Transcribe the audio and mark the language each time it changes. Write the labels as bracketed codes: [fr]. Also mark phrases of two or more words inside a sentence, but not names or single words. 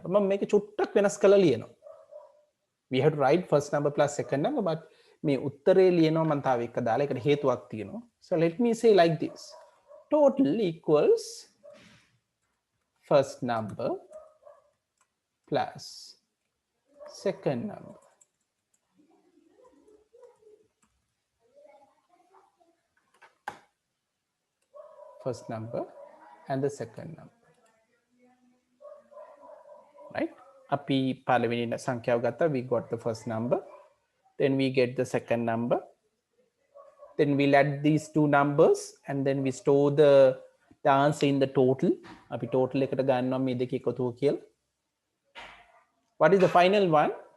[si] මම මේක චුට්ටක් වෙනස් කරලා ලියනවා. [en] We have to write first number plus second number, but [si] මේ උත්තරේ ලියනවා මම තාම එක දාලා ඒකට හේතුවක් තියෙනවා. [en] So let me say like this. Total equals first number plus second number. First number and the second number, right? [si] Api පළවෙනි සංඛ්‍යාව ගත්තා, [en] we got the first number, then we get the second number, Then we'll add these two numbers and then we store the answer in the total. [si] අපි total එකට ගන්නවා මේ දෙක එකතු කියලා. [en] What is the final one?